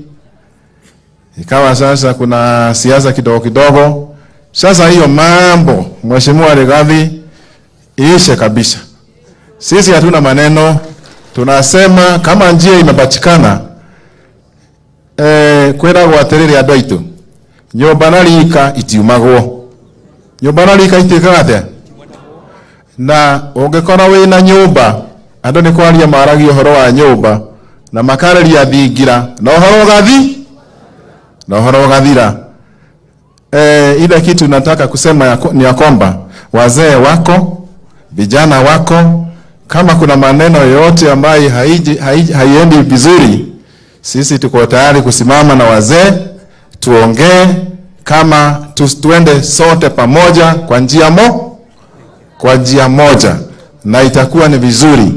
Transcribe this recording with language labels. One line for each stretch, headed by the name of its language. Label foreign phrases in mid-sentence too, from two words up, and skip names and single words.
Swahili: Ikawa sasa kuna siasa kidogo. Sasa hiyo mambo mheshimiwa Rigathi iishe kabisa. Sisi hatuna maneno. Tunasema kama njia imepatikana, kwenda
Kikuyu: gwaterere andũ aitũ, nyũmba na rika itiumagwo. Nyũmba na rika itikaga na ũngĩkora wĩna nyũmba, andũ nĩ kwaria maragia ũhoro wa nyũmba na makareria thingira, na ũhoro ũgathira.
Swahili: Ile kitu nataka kusema ni ya kwamba wazee wako, vijana wako, kama kuna maneno yote ambayo haiendi vizuri, sisi tuko tayari kusimama na wazee, tuongee kama tuende sote pamoja kwa njia moja, na itakuwa ni vizuri.